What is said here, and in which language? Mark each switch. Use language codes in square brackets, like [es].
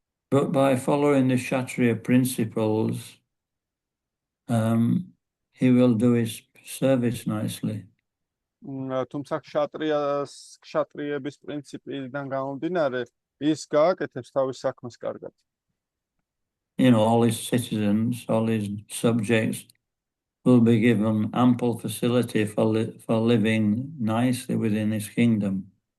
[en] But by following the Kshatriya principles, he will do his service nicely. [ka] თუმცა ქშატრიების პრინციპიდან გამომდინარე, ის გააკეთებს თავის საქმეს კარგად. [en] All his citizens, all his subjects will be given ample facility for living nicely within his kingdom.